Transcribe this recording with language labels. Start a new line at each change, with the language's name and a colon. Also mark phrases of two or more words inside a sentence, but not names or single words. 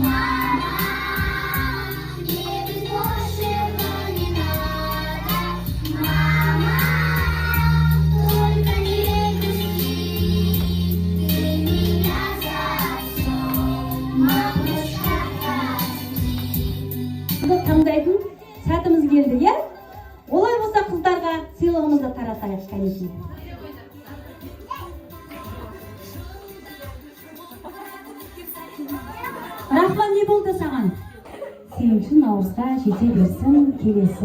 Russian: Мама, мне ведь больше не надо. Мама, только не грусти, ты меня за все, мамочка, прости.
Kazakh: Сыйлық таңдайтын сәтіміз келді, иә? Олай болса қыздарға сыйлығымызды таратайық, кәнекей. Рахман, не болды саған? Сегізінші наурызда жете берсін келесі.